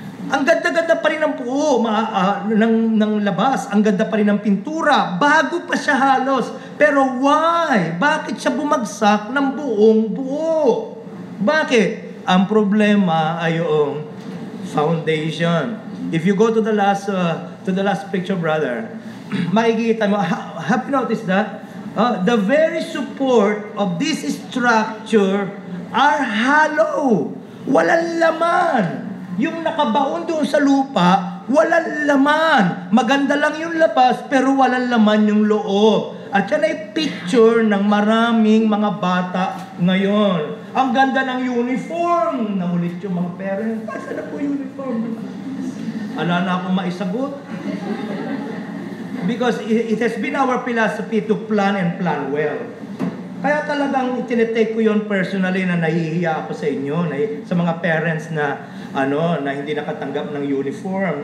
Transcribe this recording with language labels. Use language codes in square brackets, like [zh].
[tl] Ang ganda-ganda pa rin ng buo, ng labas. Ang ganda pa rin ng pintura. Bago pa siya halos. Pero why? Bakit siya bumagsak ng buong buo? Bakit? Ang problema ay yung foundation. [en] If you go to the last picture, brother, [tl] makikita mo, [en] have you noticed that? The very support of this structure are hollow. [tl] Walang laman. Yung nakabaon doon sa lupa, walang laman. Maganda lang yung labas, pero walang laman yung loob. At yan ay picture ng maraming mga bata ngayon. Ang ganda ng uniform. Namulit yung mga parents. Asa na po uniform? Ala na akong maisagot. [en] Because it has been our philosophy to plan and plan well. [tl] Kaya talagang tinitake ko yon personally na nahihiya ako sa inyo, sa mga parents na hindi nakatanggap ng uniform.